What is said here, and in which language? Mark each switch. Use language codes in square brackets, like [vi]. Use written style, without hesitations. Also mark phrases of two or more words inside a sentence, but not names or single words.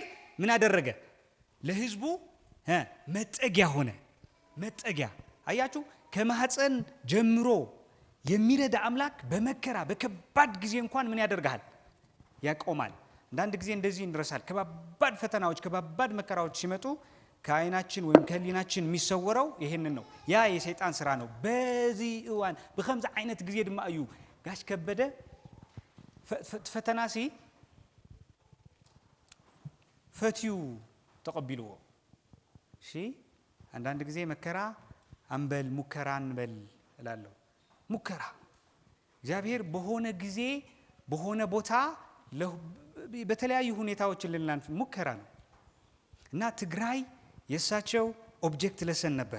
[am] ምን አደረገ ለህዝቡ መጠጊያ ሆነ መጠጊያ አያችሁ ከማህፀን ጀምሮ የሚረዳ አምላክ በመከራ በከባድ ጊዜ እንኳን ምን ያደርጋል ያቆማል አንዳንድ ጊዜ እንደዚህ እንድረሳል ከባባድ ፈተናዎች ከባባድ መከራዎች ሲመጡ ከአይናችን ወይም ከሊናችን የሚሰወረው ይሄንን ነው ያ የሰይጣን ስራ ነው በዚህ [ti] እዋን በከምዛ [am] አይነት ጊዜ [ti] ድማ እዩ [am] ጋሽ ከበደ [ti] ፈተናሲ ፈትዩ [am] ተቀብሉዎ እሺ አንዳንድ ጊዜ መከራ አንበል ሙከራ አንበል እላለሁ። ሙከራ እግዚአብሔር በሆነ ጊዜ በሆነ ቦታ በተለያዩ ሁኔታዎች ልናልፍ ሙከራ ነው እና ትግራይ የሳቸው [en] object lesson [am] ነበር።